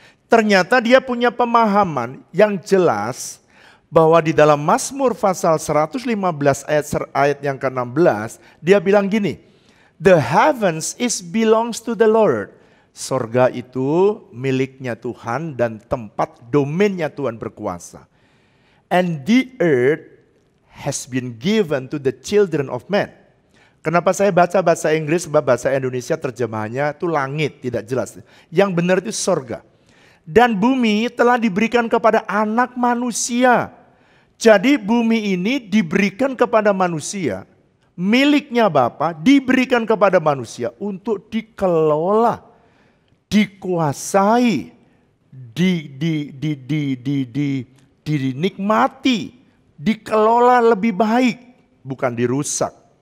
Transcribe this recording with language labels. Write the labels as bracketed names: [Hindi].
[Indonesian] Ternyata dia punya pemahaman yang jelas bahwa di dalam Mazmur pasal 115 ayat yang ke-16, dia bilang gini, [English] "The heavens belongs to the Lord." [Indonesian] Sorga itu miliknya Tuhan dan tempat domainnya Tuhan berkuasa. [English] "And the earth has been given to the children of men." [Indonesian] Kenapa saya baca bahasa Inggris, sebab bahasa Indonesia terjemahannya itu langit, tidak jelas. Yang benar itu sorga. "Dan bumi telah diberikan kepada anak manusia." Jadi bumi ini diberikan kepada manusia, miliknya Bapa, diberikan kepada manusia untuk dikelola, dikuasai, dinikmati, dikelola lebih baik, bukan dirusak.